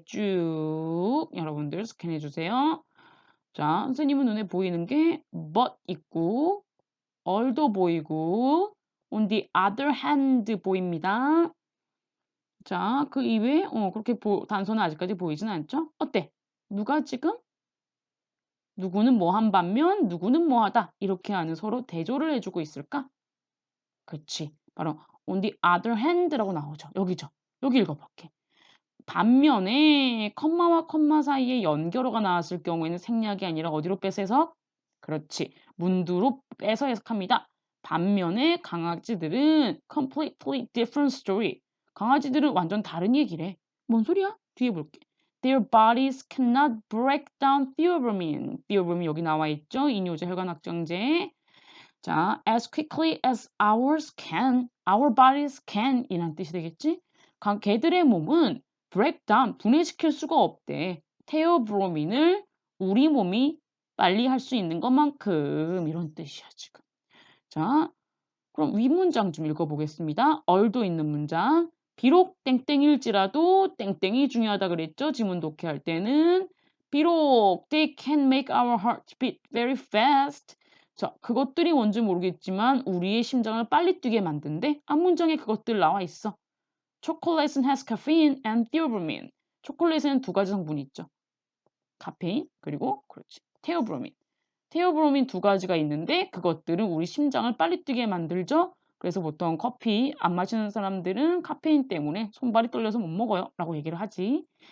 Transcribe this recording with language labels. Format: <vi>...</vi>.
<ko>쭉 여러분들 스캔해 주세요. 자, 선생님은 눈에 보이는 게 but 있고 although 보이고</ko> <en>on the other hand</en> <ko>보입니다. 자, 그 이외에 그렇게 단서는 아직까지 보이진 않죠? 어때? 누가 지금 누구는 뭐 한 반면 누구는 뭐 하다 이렇게 하는 서로 대조를 해주고 있을까? 그치. 바로</ko> <en>on the other hand</en> <ko>라고 나오죠. 여기죠. 여기 읽어볼게. 반면에 컴마와 컴마 사이에 연결어가 나왔을 경우에는 생략이 아니라 어디로 빼서 해석? 그렇지. 문두로 빼서 해석합니다. 반면에 강아지들은</ko> <en>completely different story.</en> <ko>강아지들은 완전 다른 얘기래. 뭔 소리야? 뒤에 볼게.</ko> <en>Their bodies cannot break down theobromine.</en> <ko>theobromine 여기 나와 있죠. 이뇨제 혈관확정제.</ko> <en>자, as quickly as ours can, our bodies can</en> <ko>이란 뜻이 되겠지? 개들의 몸은</ko> <en>break down,</en> <ko>분해시킬 수가 없대. 테오브로민을 우리 몸이 빨리 할 수 있는 것만큼 이런 뜻이야, 지금. 자, 그럼 윗 문장 좀 읽어보겠습니다. 얼도 있는 문장. 비록 땡땡일지라도 땡땡이 중요하다 그랬죠? 지문 독해할 때는.</ko> <en>비록 they can make our heart beat very fast.</en> <ko>자, 그것들이 뭔지 모르겠지만 우리의 심장을 빨리 뛰게 만든대. 앞문장에 그것들 나와 있어.</ko> <en>Chocolate has caffeine and theobromine.</en> <ko>초콜릿에는 두 가지 성분이 있죠. 카페인 그리고 그렇지. 테오브로민. 테오브로민 두 가지가 있는데 그것들은 우리 심장을 빨리 뛰게 만들죠. 그래서 보통 커피 안 마시는 사람들은 카페인 때문에 손발이 떨려서 못 먹어요. 라고 얘기를 하지.</ko>